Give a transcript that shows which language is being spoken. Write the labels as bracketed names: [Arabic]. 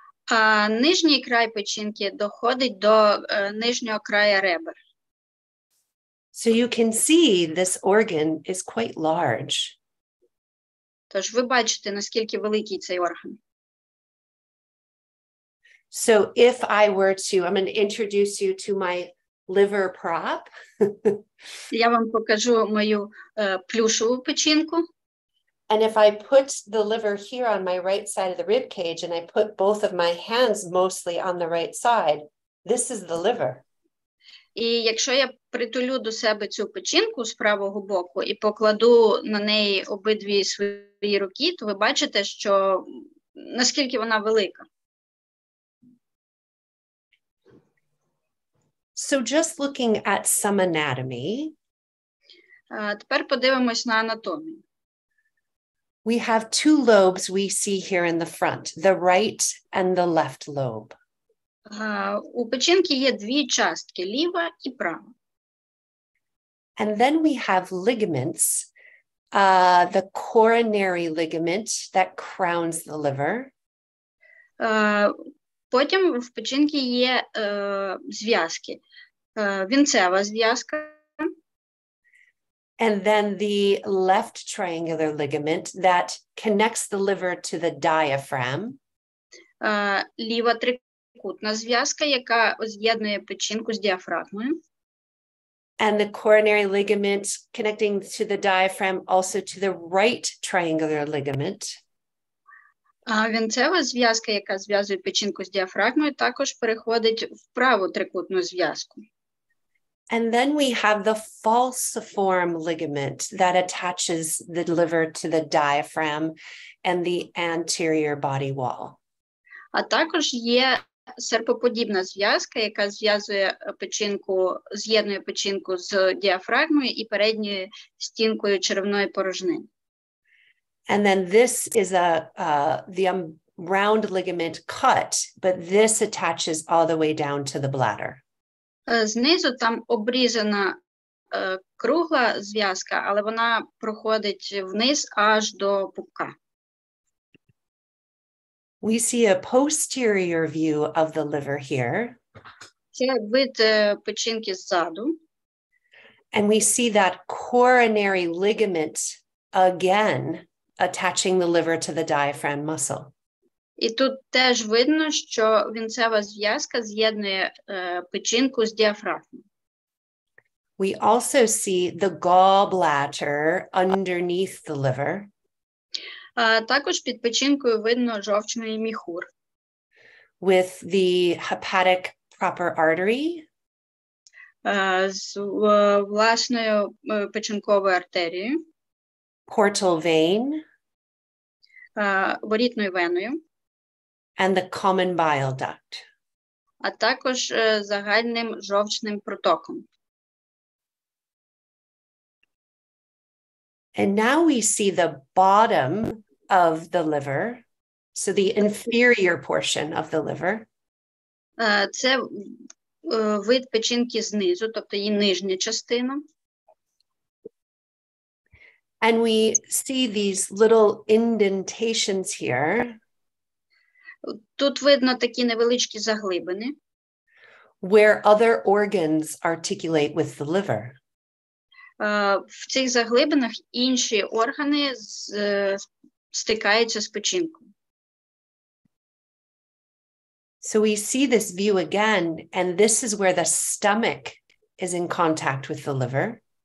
[Ukrainian] А нижній край печінки доходить до нижнього краю ребер. [English] So you can see this organ is quite large. [Ukrainian] Тож ви бачите, наскільки великий цей орган. [English] So if I were to, I'm going to introduce you to my liver prop. [Ukrainian] Я вам покажу мою плюшеву печінку. [English] And if I put the liver here on my right side of the rib cage and I put both of my hands mostly on the right side, this is the liver. [Ukrainian] І якщо я притулю до себе цю печінку з правого боку і покладу на неї обидві свої руки, то ви бачите, що наскільки вона велика. [English] So just looking at some anatomy, [Ukrainian] тепер подивимось на анатомію. [English] we have two lobes we see here in the front, the right and the left lobe. [Ukrainian] У печінки є дві частки, ліва і права. [English] And then we have ligaments, the coronary ligament that crowns the liver. [Ukrainian] Потім в печінки є зв'язки. Вінцева зв'язка. [English] And then the left triangular ligament that connects the liver to the diaphragm. [Ukrainian] Ліва трикутна зв'язка, яка з'єднує печінку з діафрагмою. [English] And the coronary ligament connecting to the diaphragm also to the right triangular ligament. [Ukrainian] Вінцева зв'язка, яка зв'язує печінку з діафрагмою, також переходить в праву трикутну зв'язку. [English] And then we have the falciform ligament that attaches the liver to the diaphragm and the anterior body wall. [Ukrainian] А також є серпоподібна зв'язка, яка зв'язує печінку, з'єднує печінку з діафрагмою і передньою стінкою черевної порожнини. [English] And then this is the round ligament cut, but this attaches all the way down to the bladder. [Ukrainian] Знизу там обрізана кругла зв'язка, але вона проходить вниз аж до пупка. [English] We see a posterior view of the liver here. [Ukrainian] Це вид печінки ззаду. [English] And we see that coronary ligament again attaching the liver to the diaphragm muscle. [Ukrainian] І тут теж видно, що вінцева зв'язка з'єднує печінку з діафрагмою. [English] We also see the gallbladder underneath the liver. [Ukrainian] Також під печінкою видно жовчний міхур. [English] With the hepatic proper artery. [Ukrainian] З власною печінковою артерією. [English] Portal vein. [Ukrainian] Ворітною веною. [English] And the common bile duct. [Ukrainian] А також загальним жовчним протоком. [English] And now we see the bottom of the liver, so the inferior portion of the liver. [Ukrainian] Це вид печінки знизу, тобто її нижня частина. [English] And we see these little indentations here. [Ukrainian] Тут видно такі невеличкі заглибини. [English] Where other organs articulate with the liver. [Ukrainian] В цих заглибинах інші органи стикаються з печінкою. [English] So we see this view again, and this is where the stomach is in contact with the liver.